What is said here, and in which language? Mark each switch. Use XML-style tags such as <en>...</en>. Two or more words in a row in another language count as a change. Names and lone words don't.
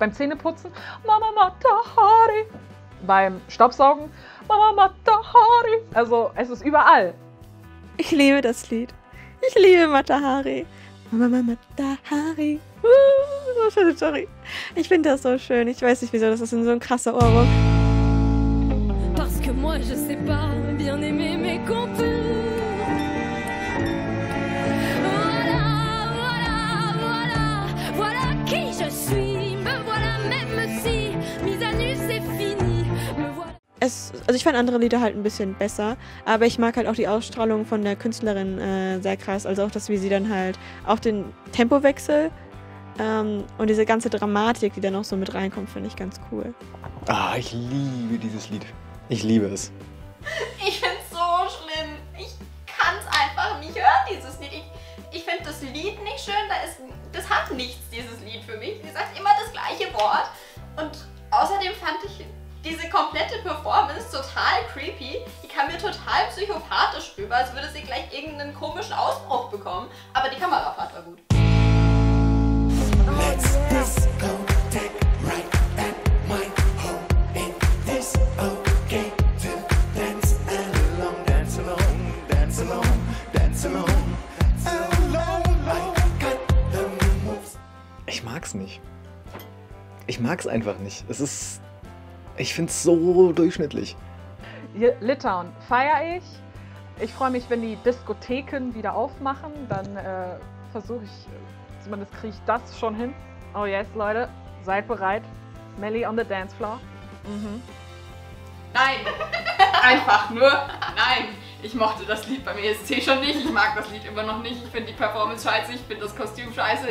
<de>Beim Zähneputzen, Mama Matahari. Beim Staubsaugen, Mama Matahari. Also es ist überall. Ich liebe das Lied. Ich liebe Matahari. Mama Matahari. Sorry. Ich finde das so schön. Ich weiß nicht wieso, das ist so ein krasser Ohrwurm.</de> <fr>Parce que moi je sais pas bien aimer mes contours. Voilà, voilà, voilà, voilà qui je suis. Me voilà même si mise à nu c'est fini. Me voilà.</fr> <de>Also ich fand andere Lieder halt ein bisschen besser, aber ich mag halt auch die Ausstrahlung von der Künstlerin sehr krass. Also auch das, wie sie dann halt auch den Tempowechsel und diese ganze Dramatik, die da noch so mit reinkommt, finde ich ganz cool. Ah, ich liebe dieses Lied. Ich liebe es. Ich finde es so schlimm. Ich kann es einfach nicht hören, dieses Lied. Ich finde das Lied nicht schön. Das hat nichts, dieses Lied für mich. Sie sagt immer das gleiche Wort. Und außerdem fand ich diese komplette Performance total creepy. Die kam mir total psychopathisch rüber, als würde sie gleich irgendeinen komischen Ausbruch bekommen. Aber die Kamerafahrt war gut.</de> <en>Let's discotheque right at my home. Ain't this okay to dance alone, dance alone, dance alone, dance alone, alone. I got the moves.</en> <de>Ich mag's nicht. Ich mag's einfach nicht. Ich find's so durchschnittlich. Hier, Litauen feiere ich. Ich freue mich, wenn die Diskotheken wieder aufmachen. Dann versuche ich, zumindest kriege ich das schon hin.</de> <en>Oh yes,</en> <de>Leute, seid bereit.</de> <en>Melly on the dance floor.</en> <de>Nein! Einfach nur nein! Ich mochte das Lied beim ESC schon nicht. Ich mag das Lied immer noch nicht. Ich finde die Performance scheiße. Ich finde das Kostüm scheiße.</de>